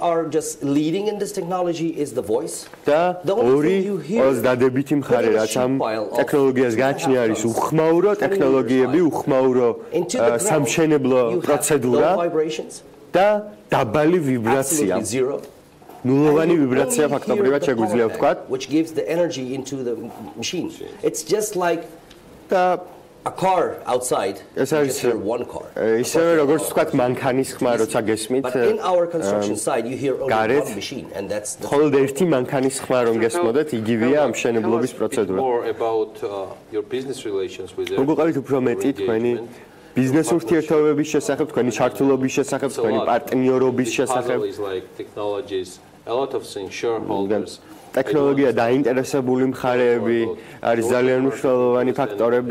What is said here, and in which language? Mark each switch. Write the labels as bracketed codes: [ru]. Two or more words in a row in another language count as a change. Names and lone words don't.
[ka] და ორი დადებითი მხარე, რაც ამ ტექნოლოგიას გააჩნია, არის უხმაურო ტექნოლოგიები, უხმაურო სამშენებლო პროცედურა. და დაბალი ვიბრაცია. ნულოვანი ვიბრაცია ფაქტობრივად შეგვიძლია ვთქვათ. [en] Which gives the energy into the machine. It's just like a car outside. [ka] ეს არის [en] one car. [ka] ისევე როგორც ვთქვათ მანქანის ხმა როცა გესმით. [en] But in our construction side you hear only one machine and that's the [ka] მხოლოდ ერთი მანქანის ხმა რომ გესმოდეთ, იგივეა ამ მშენებლობის პროცედურა. მოგუყავით უფრო მეტი თქვენი ბიზნეს ურთიერთობების შესახებ, თქვენი ჩართულობის შესახებ, თქვენი პარტნიორობის შესახებ. ტექნოლოგია დაინტერესებული მხარეები არის ძალიან მნიშვნელოვანი ფაქტორები.